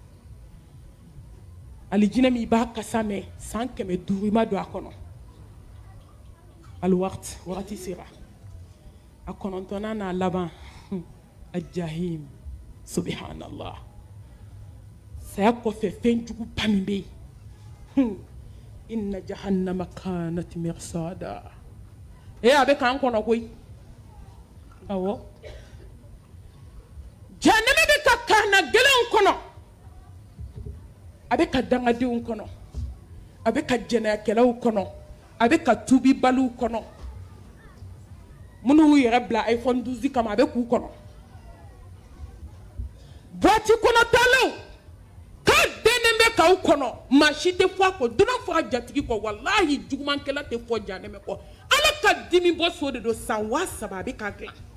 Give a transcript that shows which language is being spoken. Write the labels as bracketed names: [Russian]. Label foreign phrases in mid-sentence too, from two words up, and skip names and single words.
[Bambara] alijinɛ min i b'a kasa mɛn san 500 i ma don a kɔnɔ wagati sera a 9nan n'a laban ajahim subhanallah saya kɔfɛ fɛn jugu ba min bɛ yen [Arabic] إن جهنم كانت مرصادا [Bambara] a bɛ k'an kɔnɔ koyi awɔ jahannama bɛ ka kaana gɛlɛnw kɔnɔ a bɛ ka dangadenw kɔnɔ a bɛ ka jɛnɛyakɛlaw kɔnɔ a bɛ ka tubibaliw kɔnɔ minnu y'u yɛrɛ bila iPhone 12 kama a bɛ k'u kɔnɔ boîte kɔnɔtalaw k'a dennen bɛ k'aw kɔnɔ maa si tɛ fɔ a kɔ dunan fɔra jatigi kɔ walahi jugumankɛla tɛ fɔ jahannama kɔ ala ka dimi bɔ so de don san 7,000 a bɛ k'a dilan